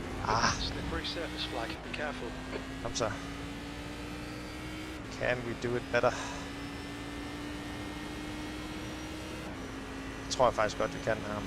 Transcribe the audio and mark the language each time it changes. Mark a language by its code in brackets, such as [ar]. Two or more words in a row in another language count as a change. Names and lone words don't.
[en] Slippery surface flag. Be careful. [no] Kom så. [en] Can we do it better? [no] Det tror jeg faktisk godt, vi kan her.